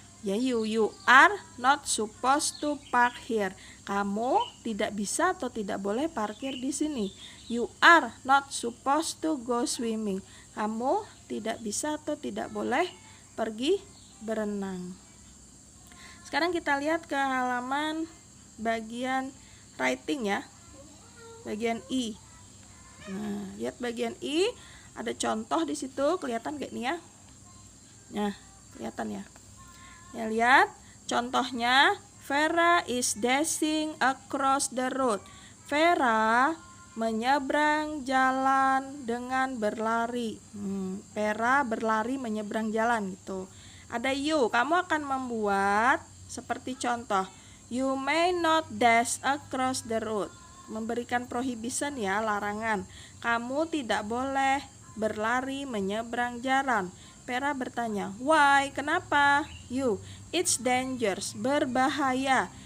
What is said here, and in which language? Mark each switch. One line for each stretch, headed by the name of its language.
English: Ya, you are not supposed to park here.
Indonesian: Kamu tidak bisa atau tidak boleh parkir di sini.
English: You are not supposed to go swimming.
Indonesian: Kamu tidak bisa atau tidak boleh pergi berenang. Sekarang kita lihat ke halaman bagian writing ya. Bagian I. Nah, lihat bagian I, ada contoh di situ, kelihatan gak nih ya? Nah, kelihatan ya. Ya, lihat contohnya,
English: Vera is dashing across the road.
Indonesian: Vera menyeberang jalan dengan berlari. Vera berlari menyeberang jalan gitu. Ada you, kamu akan membuat seperti contoh.
English: You may not dash across the road.
Indonesian: Memberikan prohibition ya, larangan. Kamu tidak boleh berlari menyeberang jalan.
English: Vera bertanya, why? Kenapa? You, it's dangerous, berbahaya.